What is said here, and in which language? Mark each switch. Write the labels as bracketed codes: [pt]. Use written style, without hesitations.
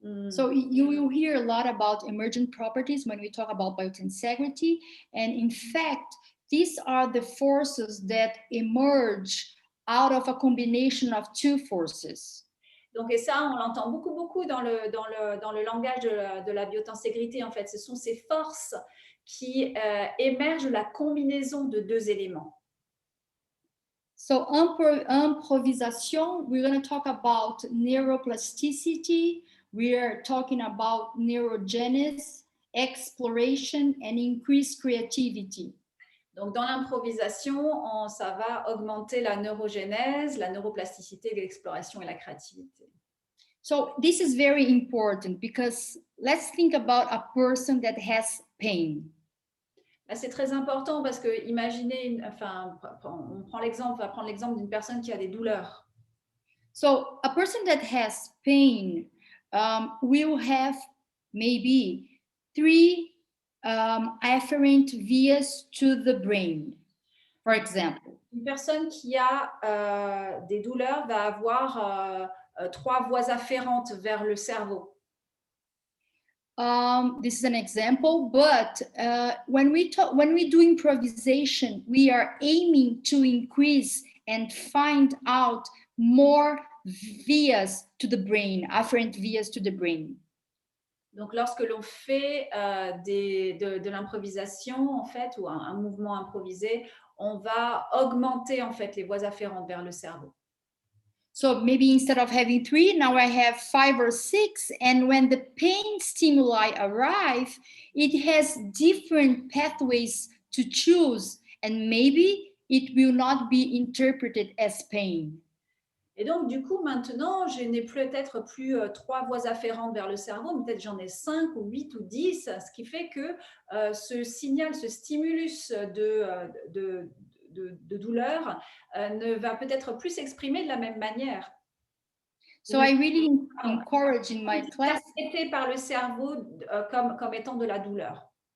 [en] So you will hear a lot about emergent properties when we talk about biotensegrity. And in fact, these are the forces that emerge out of a combination of two forces. [fr] Donc, et ça, on l'entend beaucoup, beaucoup dans le langage de la biotenségrité, en fait. Ce sont ces forces qui émergent de la combinaison de 2 éléments. [en] So improvisation, we're going to talk about neuroplasticity. We are talking about neurogenesis, exploration, and increased creativity. [fr] Donc, dans l'improvisation, ça va augmenter la neurogénèse, la neuroplasticité, l'exploration et la créativité. [en] So this is very important because let's think about a person that has pain. [fr] Là, c'est très important parce que imaginez, on va prendre l'exemple d'une personne qui a des douleurs. [en] So a person that has pain will have maybe 3 afferent vias to the brain, for example. [fr] Une personne qui a des douleurs va avoir 3 voies afférentes vers le cerveau. [en] This is an example, but when we do improvisation, we are aiming to increase and find out more vias to the brain, afferent vias to the brain. [fr] Donc, lorsque l'on fait de l'improvisation, en fait, ou un mouvement improvisé, on va augmenter, en fait, les voies afférentes vers le cerveau. [en] So maybe instead of having 3, now I have 5 or 6. And when the pain stimuli arrive, it has different pathways to choose. And maybe it will not be interpreted as pain. [fr] Et donc, du coup, maintenant, je n'ai peut-être plus 3 voies afférentes vers le cerveau, mais peut-être j'en ai 5 ou 8 ou 10, ce qui fait que ce signal, ce stimulus de douleur ne va peut-être plus s'exprimer de la même manière. [en] So I really encourage in my class. [fr] Traité par le cerveau comme étant de la douleur.